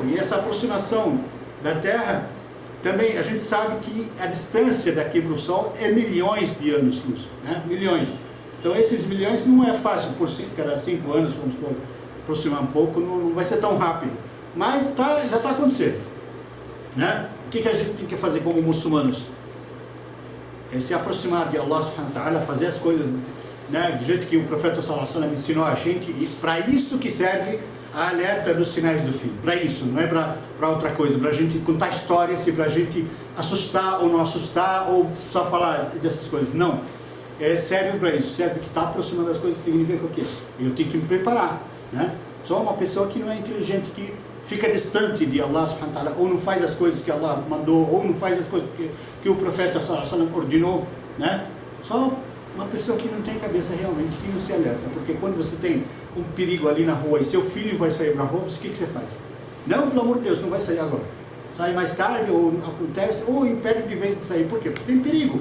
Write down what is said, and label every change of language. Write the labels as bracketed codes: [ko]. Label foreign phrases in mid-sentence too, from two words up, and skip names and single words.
[pt] E essa aproximação da Terra, também a gente sabe que a distância daqui para o Sol é milhões de anos-luz, né? Milhões. Então esses milhões não é fácil, cada 5 anos, vamos aproximar um pouco, não vai ser tão rápido. Mas já está acontecendo, né? O que a gente tem que fazer como muçulmanos? É se aproximar de [ar] الله سبحانه وتعالى, [pt] fazer as coisas, né, do jeito que o profeta [ar] صلى الله عليه وسلم [pt] ensinou a gente, e para isso que serve a alerta dos sinais do fim, para isso, não é para outra coisa, para a gente contar histórias e para a gente assustar ou não assustar, ou só falar dessas coisas, não, serve para isso, serve que está aproximando das coisas, significa o quê? Eu tenho que me preparar, né? Só uma pessoa que não é inteligente, que fica distante de [ar] الله سبحانه وتعالى, [pt] ou não faz as coisas que Allah mandou, ou não faz as coisas que o profeta [ar] صلى الله عليه وسلم [pt] ordenou, né? Só uma pessoa que não tem cabeça realmente, que não se alerta, porque quando você tem um perigo ali na rua e seu filho vai sair para a rua, o que você faz? Não, pelo amor de Deus, não vai sair agora. Sai mais tarde, ou acontece, ou impede de vez de sair. Por quê? Porque tem perigo.